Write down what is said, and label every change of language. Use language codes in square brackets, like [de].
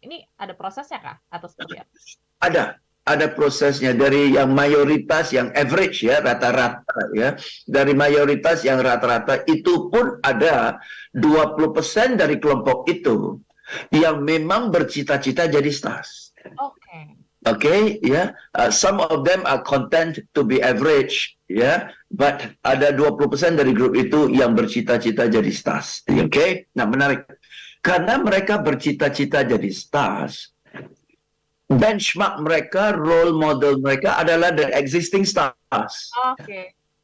[id] Ini ada prosesnya kah atau seperti apa? Ada prosesnya dari yang mayoritas, yang average ya, rata-rata ya. Dari mayoritas yang rata-rata itu pun ada 20% dari kelompok itu yang memang bercita-cita jadi stars. Oke. [en] Okay, yeah. Some of them are content to be average, yeah. But [id] ada 20% dari grup itu yang bercita-cita jadi stars. Okay. Nah, menarik. Karena mereka bercita-cita jadi stars, benchmark mereka, role model mereka adalah [en] the existing stars. [id] Oke.